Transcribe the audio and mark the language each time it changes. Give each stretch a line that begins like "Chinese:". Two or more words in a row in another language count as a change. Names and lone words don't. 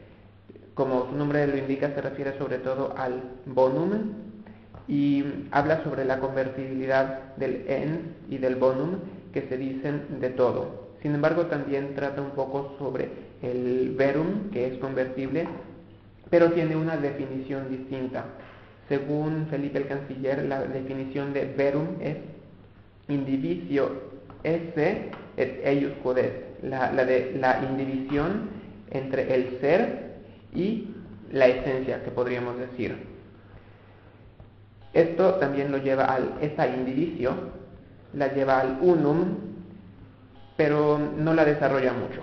Spanish: Como su nombre lo indica, se refiere sobre todo al bonum y habla sobre la convertibilidad del ens y del bonum, que se dicen de todo. Sin embargo, también trata un poco sobre el verum, que es convertible, pero tiene una definición distinta. Según Felipe el Canciller, la definición de verum es
Latin: indivisio esse et eius codes,
Spanish: la indivisión entre el ser y la esencia, que podríamos decir. Esto también lo lleva esta indivicio, la lleva al unum, pero no la desarrolla mucho.